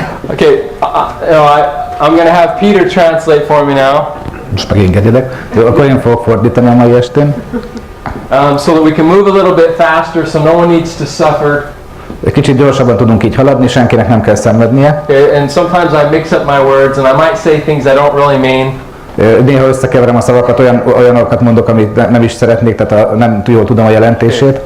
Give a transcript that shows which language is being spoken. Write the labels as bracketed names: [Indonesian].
[English] Okay, I'm going to have Peter translate for me now. [Hungarian] Most megengedjelek. Akkor én fogok fordítani a mai estén. [English] So that we can move a little bit faster, so no one needs to suffer. [Hungarian] Egy kicsit gyorsabban tudunk így haladni, senkinek nem kell szenvednie. [English] And sometimes I mix up my words and I might say things I don't really mean. [Hungarian] Néha összekeverem a szavakat, olyanokat mondok, amit nem is szeretnék, tehát nem jól tudom a jelentését.